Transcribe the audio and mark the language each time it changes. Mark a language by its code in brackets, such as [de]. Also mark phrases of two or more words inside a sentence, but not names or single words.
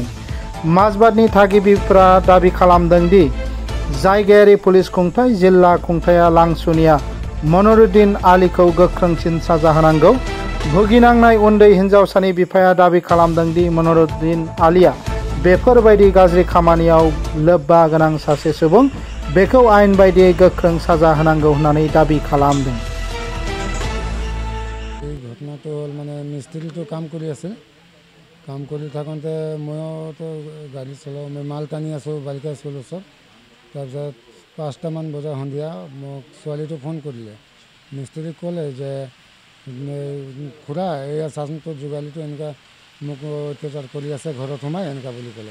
[brx] माजबादनि थागिबिफोरा दाबि खालामदों दि जायगायारि पुलिस खुंथाय, जिल्ला खुंथाया लांसुनिया मनरुद्दिन आलीखौ गोख्रोंसिन साजा होनांगौ। भुगिनांनाय उन्दै हिनजावसानि बिफाया दाबि खालामदों दि मनरुद्दिन आलीया बेफोरबायदि गाज्रि खामानियाव लोब्बा गोनां सासे सुबुं, बेखौ आयेन बायदियै गोख्रों साजा होनांगौ होननानै दाबि खालामदों। [as] এই ঘটনাটো হ'ল মিস্ত্ৰীটো কাম কৰি আছে। কাম কৰি থাকোঁতে মইতো গাড়ী চলাওঁ, মই মাল টানি আছোঁ বালিকা স্কুলৰ ওচৰত। তাৰপিছত 5টামান বজা সন্ধিয়া মোক ছোৱালীটো ফোন কৰিলে। মিস্ত্ৰীক ক'লে যে খুৰা এয়া চাচোন তোৰ যোগালীটো এনেকুৱা মোক অত্যাচাৰ কৰি আছে, ঘৰত সোমাই এনেকুৱা বুলি ক'লে।